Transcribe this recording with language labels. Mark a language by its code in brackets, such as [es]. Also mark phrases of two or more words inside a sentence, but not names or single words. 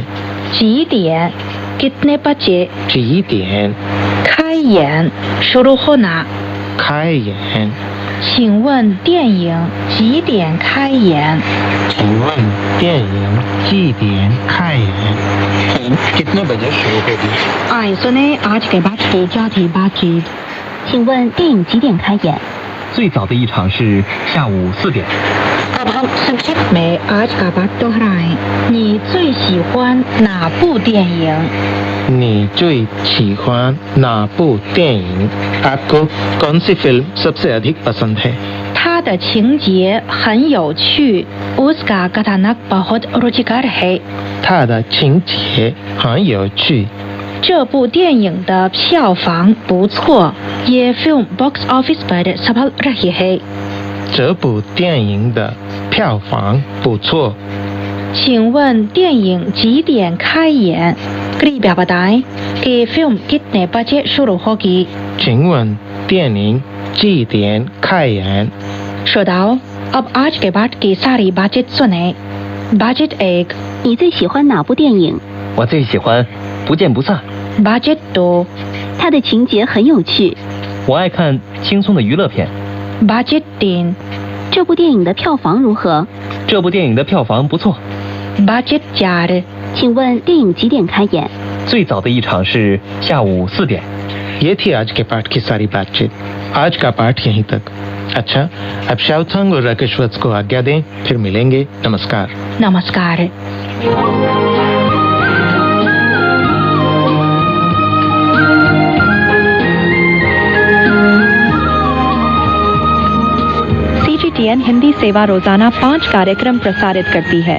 [hi] 几点 कितने बजे [zh] 几点 [hi] 开演 शुरू होना। [zh] 开演？请问电影几点开演？请问电影几点开演？ [hi] फिल्म कितने बजे शुरू होगी? आइए सुने आज के बाद की चौथी बातचीत। [zh] 请问电影几点开演？最早的一场是下午4点。 [hi] अब हम संक्षिप्त में आज का बात दोहराएं। [zh] 你最喜欢哪部电影？你最喜欢哪部电影? [hi] आपको कौन सी फिल्म सबसे अधिक पसंद है? [zh] 它的情节很有趣 ， [hi] उसका कथानक बहुत रुचिकर है。 [zh] 它的情节很有趣。这部电影的票房不错 ， [hi] ये फिल्म [en] box office [hi] पर सफल रही है। [zh] 这部电影的票房不错。请问电影几点开演 ？ [hi] कृपया बताएं कि फिल्म कितने बजे शुरू होगी। [zh] 请问电影几点开演？ [hi] श्रोताओं, अब आज के बाद की सारी बातचीत सुने। बातचीत 1, [zh] 你最喜欢哪部电影？我最喜欢《不见不散》。 [hi] बातचीत 2, [zh] 它的情节很有趣。我爱看轻松的娱乐片。 [hi] बातचीत 3, [zh] 这部电影的票房如何？这部电影的票房不错。 [hi] बातचीत 4, [zh] 请问电影几点开演？最早的一场是下午4点。 [hi] ये थी आज के पाठ की सारी बातचीत। आज का पाठ यहीं तक। अच्छा, अब शाओथंग और राकेश वत्स को आज्ञा दें, फिर मिलेंगे। नमस्कार। नमस्कार। CGTN हिंदी सेवा रोजाना 5 कार्यक्रम प्रसारित करती है।